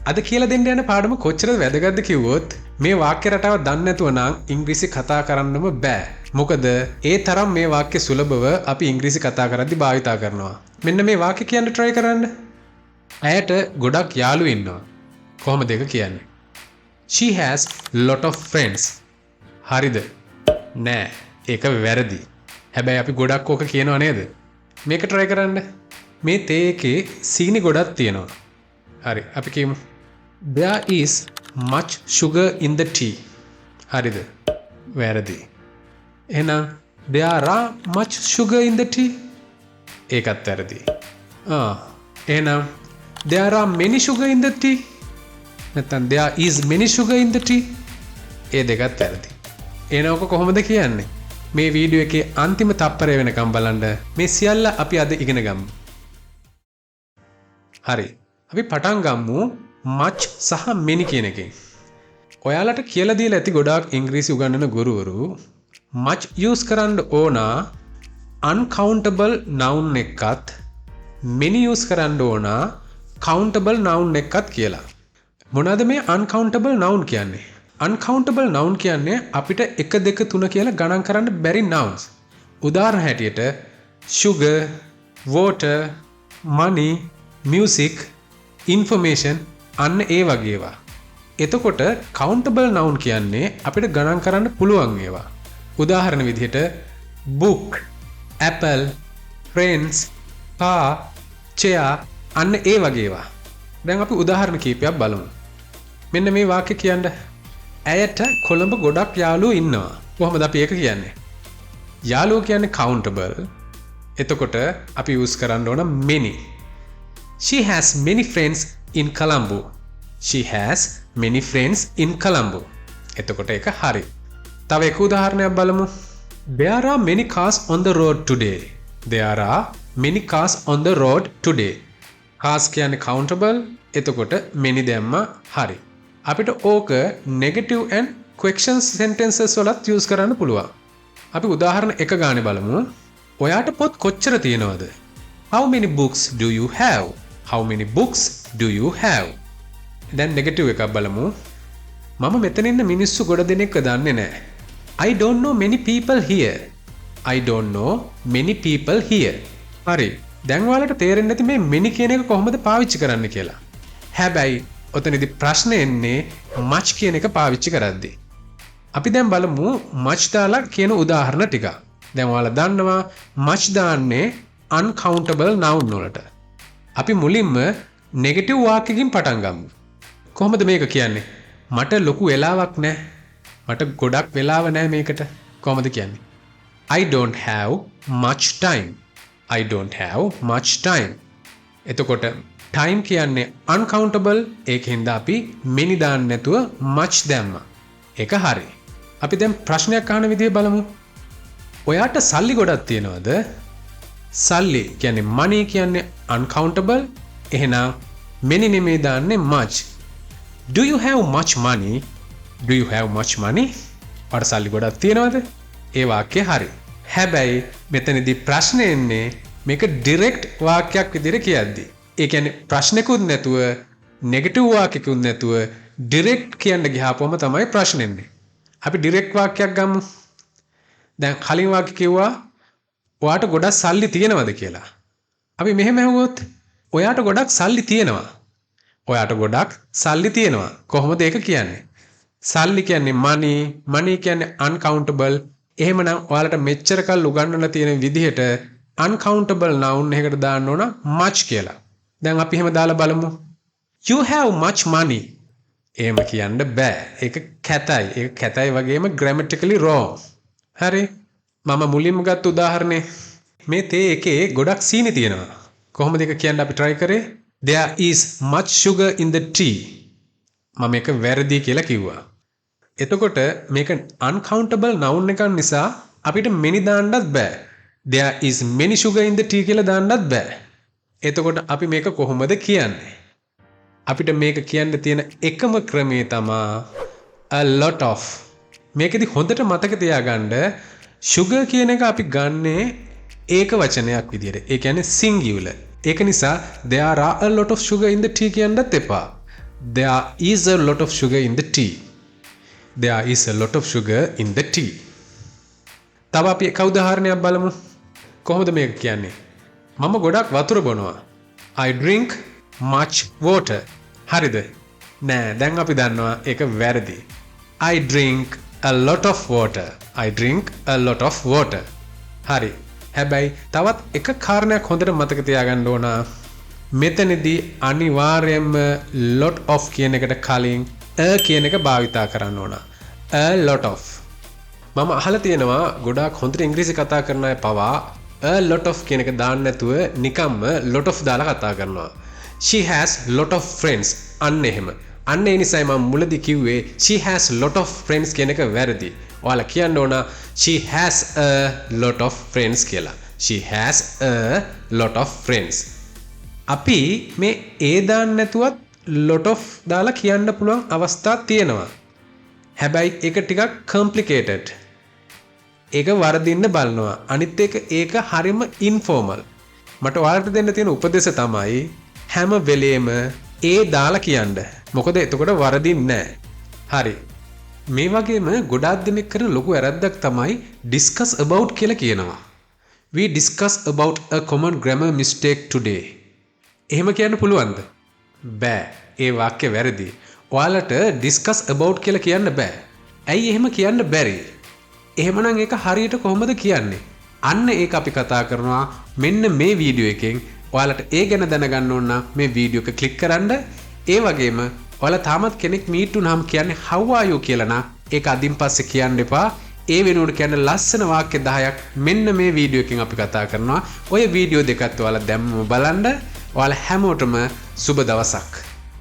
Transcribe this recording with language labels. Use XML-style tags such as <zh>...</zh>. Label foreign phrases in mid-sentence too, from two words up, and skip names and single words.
<si>අද කියලා දෙන්න යන පාඩම කොච්චර වැදගත්ද කිව්වොත් මේ වාක්‍ය රටාව දන්නේ නැතුව නම් ඉංග්‍රීසි කතා කරන්නම බෑ. මොකද ඒ තරම් මේ වාක්‍ය සුලභව අපි ඉංග්‍රීසි කතා කරද්දී භාවිතා කරනවා. මෙන්න මේ වාක්‍ය කියන්න try කරන්න. ඇයට ගොඩක් යාළුවෝ ඉන්නවා. කොහොමද ඒක කියන්නේ?</si> <en>She has lot of friends.</en> <si>හරිද? නෑ. ඒක වැරදි. හැබැයි අපි ගොඩක් ඕක කියනවා නේද? මේක try කරන්න. මේ තේ එකේ සීනි ගොඩක් තියෙනවා. හරි. අපි කියමු</si> <en>There is much sugar in the tea.</en> <si>හරිද? වැරදි. එහෙනම්</si> <en>there are much sugar in the tea.</en> <si>ඒකත් වැරදි. එහෙනම්</si> <en>there are many sugar in the tea. නැත්නම් there is many sugar in the tea.</en> <si>ඒ දෙකත් වැරදි. එහෙනම් ඔක කොහොමද කියන්නේ? මේ වීඩියෝ එකේ අන්තිම තප්පරය වෙනකම් බලන්න. මේ සියල්ල අපි අද ඉගෙන ගමු. හරි. අපි පටන් ගමු much සහ many කියන එකෙන්. ඔයාලට කියලා දීලා ඇති ගොඩාක් ඉංග්‍රීසි උගන්වන ගුරුවරු</si> <en>much use</en> <si>කරන්න ඕන</si> <en>uncountable noun</en> <si>එකත්</si> <en>many use</en> <si>කරන්න ඕන</si> <en>countable noun</en> <si>එකත් කියලා. මොනවාද මේ</si> <en>uncountable noun</en> <si>කියන්නේ?</si> <en>uncountable noun</en> <si>කියන්නේ අපිට 1 2 3 කියලා ගණන් කරන්න බැරි nouns. උදාහරණ හැටියට</si> <en>sugar, water, money, music, information</en> <si>අන්න ඒ වගේ ඒවා. එතකොට countable noun කියන්නේ අපිට ගණන් කරන්න පුළුවන් ඒවා. උදාහරණ විදිහට</si> <en>book, apple, friends, car, chair</en> <si>අන්න ඒ වගේ ඒවා. දැන් අපි උදාහරණ කීපයක් බලමු. මෙන්න මේ වාක්‍ය කියන්න. ඇයට කොළඹ ගොඩක් යාළුවෝ ඉන්නවා. කොහොමද අපි ඒක කියන්නේ? යාළුවෝ කියන්නේ countable. එතකොට අපි use කරන්න ඕන many.</si> <en>She has many friends in Colombo. She has many friends in Colombo.</en> <si>එතකොට ඒක හරි. තව එක උදාහරණයක් බලමු.</si> <en>There are many cars on the road today. There are many cars on the road today.</en> <si>Cars කියන්නේ countable. එතකොට many දැම්මා හරි. අපිට ඕක</si> <en>negative and question sentences</en> <si>වලත් use කරන්න පුළුවන්. අපි උදාහරණ එක ගානේ බලමු. ඔයාට පොත් කොච්චර තියෙනවද?</si> <en>How many books do you have? How many books do you have?</en> <si>දැන් negative එකක් බලමු. මම මෙතන ඉන්න මිනිස්සු ගොඩ දෙනෙක්ව දන්නේ නැහැ.</si> <en>I don't know many people here. I don't know many people here.</en> <si>හරි. දැන් ඔයාලට තේරෙන්නේ නැති මේ many කියන එක කොහොමද පාවිච්චි කරන්න කියලා. හැබැයි ඔතනදී ප්‍රශ්නේ එන්නේ much කියන එක පාවිච්චි කරද්දී. අපි දැන් බලමු much දාලා කියන උදාහරණ ටික. දැන් ඔයාලා දන්නවා much දාන්නේ</si> <en>uncountable noun</en> <si>වලට. අපි මුලින්ම නෙගටිව් වාක්‍යකින් පටන් ගමු. කොහොමද මේක කියන්නේ? මට ලොකු වෙලාවක් නැහැ. මට ගොඩක් වෙලාව නැහැ මේකට. කොහොමද කියන්නේ?</si> <en>I don't have much time. I don't have much time.</en> <si>එතකොට time කියන්නේ uncountable. ඒකෙන්ද අපි many දාන්න නැතුව much දැම්මා. ඒක හරි. අපි දැන් ප්‍රශ්නයක් අහන විදිහ බලමු. ඔයාට සල්ලි ගොඩක් තියෙනවද? සල්ලි කියන්නේ money කියන්නේ uncountable.</si> <en>එහෙනම් many</en> <si>නෙමෙයි දාන්නේ</si> <en>much. Do you have much money? Do you have much money?</en> <si>ඔයාට සල්ලි ගොඩක් තියෙනවද? ඒ වාක්‍යය හරි. හැබැයි මෙතනදී ප්‍රශ්නේ එන්නේ මේක direct වාක්‍යයක් විදිහට කියද්දී. ඒ කියන්නේ ප්‍රශ්නකුත් නැතුව negative වාක්‍යකුත් නැතුව direct කියන්න ගියාපුවම තමයි ප්‍රශ්නේ එන්නේ. අපි direct වාක්‍යයක් ගමු. දැන් කලින් වාක්‍ය කිව්වා ඔයාට ගොඩක් සල්ලි තියෙනවද කියලා. අපි මෙහෙම අහුවොත් ඔයාට ගොඩක් සල්ලි තියෙනවා. ඔයාට ගොඩක් සල්ලි තියෙනවා. කොහොමද ඒක කියන්නේ? සල්ලි කියන්නේ</si> <en>money, money</en> <si>කියන්නේ uncountable. එහෙමනම් ඔයාලට මෙච්චර කල් උගන්වලා තියෙන විදිහට</si> <en>uncountable noun</en> <si>එකකට දාන්න ඕන much කියලා. දැන් අපි එහෙම දාලා බලමු.</si> <en>You have much money.</en> <si>එහෙම කියන්න බෑ. ඒක කැතයි. ඒක කැතයි වගේම</si> <en>grammatically wrong.</en> <si>හරි. මම මුලින්ම ගත්ත උදාහරණේ මේ තේ එකේ ගොඩක් සීනි තියෙනවා. කොහොමද ඒක කියන්න අපි try කරේ?</si> <en>There is much sugar in the tea.</en> <si>මම මේක වැරදි කියලා කිව්වා. එතකොට මේක</si> <en>uncountable noun</en> <si>එකක් නිසා අපිට many දාන්නත් බෑ.</si> <en>There is many sugar in the tea</en> <si>කියලා දාන්නත් බෑ. එතකොට අපි මේක කොහොමද කියන්නේ? අපිට මේක කියන්න තියෙන එකම ක්‍රමය තමයි</si> <en>a lot of.</en> <si>මේකෙදි හොඳට මතක තියාගන්න sugar කියන එක අපි ගන්නේ ඒක වචනයක් විදියට. ඒ කියන්නේ singular. ඒක නිසා</si> <en>there are a lot of sugar in the tea</en> <si>කියන්නත් එපා.</si> <en>There is a lot of sugar in the tea. There is a lot of sugar in the tea.</en> <si>තව අපි එක උදාහරණයක් බලමු. කොහොමද මේක කියන්නේ? මම ගොඩක් වතුර බොනවා.</si> <en>I drink much water.</en> <si>හරිද? නෑ, දැන් අපි දන්නවා ඒක වැරදි.</si> <en>I drink a lot of water. I drink a lot of water.</en> <si>හරි. හැබැයි තවත් එක කාරණයක් හොඳට මතක තියාගන්න ඕන. මෙතනදී අනිවාර්යයෙන්ම</si> <en>lot of</en> <si>කියන එකට කලින් a කියන එක භාවිතා කරන්න ඕන.</si> <en>a lot of.</en> <si>මම අහලා තියෙනවා ගොඩාක් හොඳට ඉංග්‍රීසි කතා කරන අය පවා</si> <en>a lot of</en> <si>කියන එක දාන්න නැතුව නිකම්ම</si> <en>lot of</en> <si>දාලා කතා කරනවා.</si> <en>She has lot of friends.</en> <si>අන්න එහෙම. අන්න ඒ නිසායි මම මුලදී කිව්වේ</si> <en>she has lot of friends</en> <si>කියන එක වැරදි. ඔයාලා කියන්න ඕන</si> <en>she has a lot of friends කියලා. She has a lot of friends.</en> <si>අපි මේ a දාන්න නැතුවත්</si> <en>lot of</en> <si>දාලා කියන්න පුළුවන් අවස්ථා තියෙනවා. හැබැයි ඒක ටිකක් complicated. ඒක වරදින්න බලනවා. අනිත් එක ඒක හරිම informal. මට ඔයාලට දෙන්න තියෙන උපදේශය තමයි හැම වෙලේම ඒ දාලා කියන්න. මොකද එතකොට වරදින්නේ නැහැ. හරි. මේ වගේම ගොඩාක් දෙනෙක් කරන ලොකු වැරද්දක් තමයි</si> <en>discuss about</en> <si>කියලා කියනවා.</si> <en>We discuss about a common grammar mistake today.</en> <si>එහෙම කියන්න පුළුවන්ද? බෑ. ඒ වාක්‍ය වැරදි. ඔයාලට</si> <en>discuss about</en> <si>කියලා කියන්න බෑ. ඇයි එහෙම කියන්න බැරි? එහෙමනම් ඒක හරියට කොහොමද කියන්නේ? අන්න ඒක අපි කතා කරනවා මෙන්න මේ වීඩියෝ එකෙන්. ඔයාලට ඒ ගැන දැනගන්න ඕන නම් මේ වීඩියෝ එක ක්ලික් කරන්න. ඒ වගේම ඔයාලා තාමත් කෙනෙක් මීට් වුණාම කියන්නේ</si> <en>how are you</en> <si>කියලා නම් ඒක අදින් පස්සේ කියන්න එපා. ඒ වෙනුවට කියන්න ලස්සන වාක්‍ය 10ක් මෙන්න මේ වීඩියෝ එකෙන් අපි කතා කරනවා. ඔය වීඩියෝ දෙකත් ඔයාලා දැම්මම බලන්න. ඔයාලා හැමෝටම සුබ දවසක්.</si>